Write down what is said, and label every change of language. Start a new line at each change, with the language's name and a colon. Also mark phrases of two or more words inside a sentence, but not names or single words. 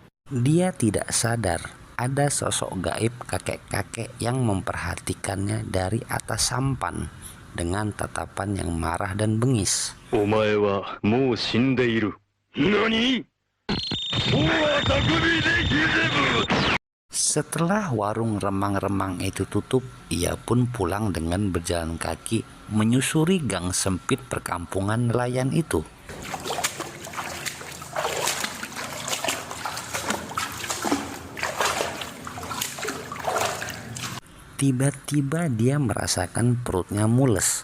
Indonesian: Dia tidak sadar ada sosok gaib kakek-kakek yang memperhatikannya dari atas sampan dengan tatapan yang marah dan bengis.
Japanese: お前はもう死んでいる。何？
Indonesian: Setelah warung remang-remang itu tutup, ia pun pulang dengan berjalan kaki menyusuri gang sempit perkampungan nelayan itu. Tiba-tiba dia merasakan perutnya mules.